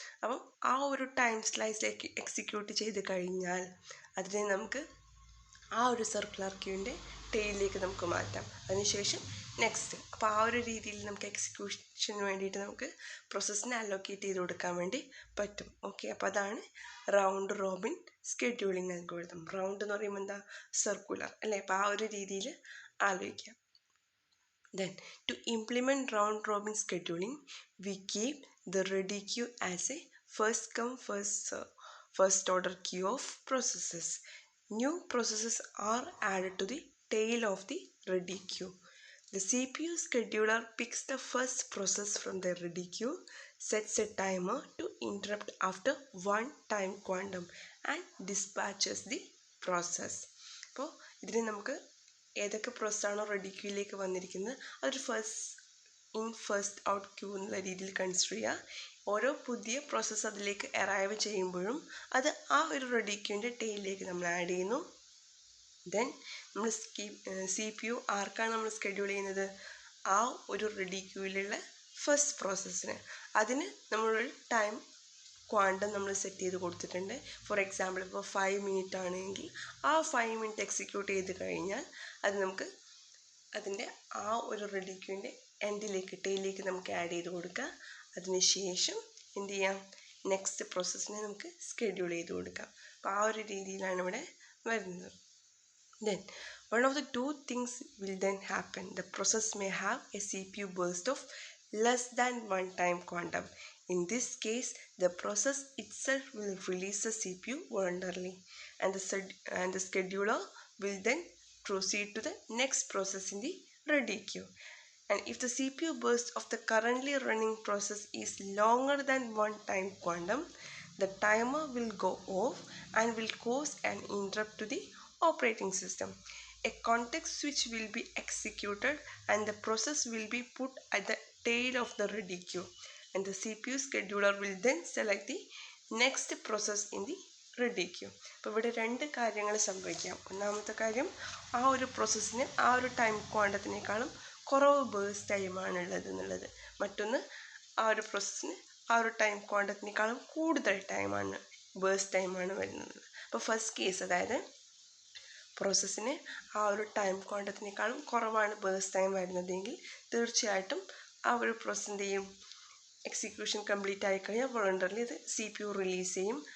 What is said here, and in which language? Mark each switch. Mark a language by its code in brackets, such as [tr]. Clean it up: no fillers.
[ml] അപ്പം ആ ഒരു ടൈം സ്ലൈസിലേക്ക് എക്സിക്യൂട്ട് ചെയ്ത് കഴിഞ്ഞാൽ അതിനെ നമുക്ക് ആ ഒരു സർക്കുലർ ക്യൂവിൻ്റെ ടെയിലേക്ക് നമുക്ക് മാറ്റാം. അതിനുശേഷം നെക്സ്റ്റ്. അപ്പോൾ ആ ഒരു രീതിയിൽ നമുക്ക് എക്സിക്യൂഷന് വേണ്ടിയിട്ട് നമുക്ക് പ്രോസസ്സിനെ അലോക്കേറ്റ് ചെയ്ത് കൊടുക്കാൻ വേണ്ടി പറ്റും. ഓക്കെ, അപ്പോൾ അതാണ് round Robin scheduling algorithm. Round എന്ന് പറയുമ്പോൾ എന്താ? സർക്കുലർ അല്ലേ? അപ്പോൾ ആ ഒരു രീതിയിൽ ആലോചിക്കാം. [en] Then, to implement round robin scheduling, we keep the ready queue as a first come first order queue of processes. New processes are added to the tail of the ready queue. The CPU scheduler picks the first process from the ready queue, sets a timer to interrupt after one time quantum, and dispatches the process. [ml] അപ്പോൾ ഇതിനെ നമുക്ക് ഏതൊക്കെ പ്രോസസ്സാണോ ready ക്യൂയിലേക്ക് വന്നിരിക്കുന്നത് അതൊരു first out Q എന്നുള്ള രീതിയിൽ consider ചെയ്യുക. ഓരോ പുതിയ പ്രോസസ്സ് അതിലേക്ക് അറൈവ് ചെയ്യുമ്പോഴും അത് ആ ഒരു റെഡി ക്യൂവിൻ്റെ ടെയിലേക്ക് നമ്മൾ ആഡ് ചെയ്യുന്നു. ദെൻ നമ്മൾ CPU ആർക്കാണ് നമ്മൾ സ്കെഡ്യൂൾ ചെയ്യുന്നത്? ആ ഒരു റെഡി ക്യൂവിലുള്ള ഫസ്റ്റ് പ്രോസസ്സിന്. അതിന് നമ്മളൊരു ടൈം ക്വാണ്ടം നമ്മൾ സെറ്റ് ചെയ്ത് കൊടുത്തിട്ടുണ്ട്. ഫോർ എക്സാമ്പിൾ ഇപ്പോൾ 5 മിനിറ്റ് ആണെങ്കിൽ ആ 5 മിനിറ്റ് എക്സിക്യൂട്ട് ചെയ്ത് കഴിഞ്ഞാൽ അത് നമുക്ക് അതിൻ്റെ ആ ഒരു റെഡി ക്യൂവിൻ്റെ ടെയിലേക്ക് നമുക്ക് ആഡ് ചെയ്ത് കൊടുക്കാം. അതിനുശേഷം എന്ത് ചെയ്യാം? നെക്സ്റ്റ് പ്രോസസ്സിനെ നമുക്ക് സ്കെഡ്യൂൾ ചെയ്ത് കൊടുക്കാം. അപ്പോൾ ആ ഒരു രീതിയിലാണ് ഇവിടെ വരുന്നത്. [en] Then one of the two things will then happen. The process may have a CPU burst of less than one time quantum. In this case, the process itself will release the CPU voluntarily, and the scheduler will then proceed to the next process in the ready queue. And if the CPU burst of the currently running process is longer than one time quantum, the timer will go off and will cause an interrupt to the operating system. A context switch will be executed and the process will be put at the tail of the ready queue, and the CPU scheduler will then select the next process in the ready queue. [ml] അപ്പോൾ ഇവിടെ രണ്ട് കാര്യങ്ങൾ സംഭവിക്കാം. ഒന്നാമത്തെ കാര്യം, ആ ഒരു പ്രോസസ്സിന് ആ ഒരു ടൈം ക്വാണ്ടത്തിനേക്കാളും കുറവ് ബേഴ്സ് ടൈമാണുള്ളത് എന്നുള്ളത്. മറ്റൊന്ന്, ആ ഒരു പ്രോസസ്സിന് ആ ഒരു ടൈം ക്വാണ്ടത്തിനേക്കാളും കൂടുതൽ ബേഴ്സ് ടൈമാണ് വരുന്നത്. അപ്പോൾ ഫസ്റ്റ് കേസ്, അതായത് പ്രോസസ്സിന് ആ ഒരു ടൈം ക്വാണ്ടത്തിനേക്കാളും കുറവാണ് ബേഴ്സ് ടൈം വരുന്നതെങ്കിൽ തീർച്ചയായിട്ടും ആ ഒരു പ്രോസസ്സിൻ്റെയും എക്സിക്യൂഷൻ കംപ്ലീറ്റ് ആയിക്കഴിഞ്ഞാൽ വോളണ്ടറിലി ഇത് CPU റിലീസ് ചെയ്യും.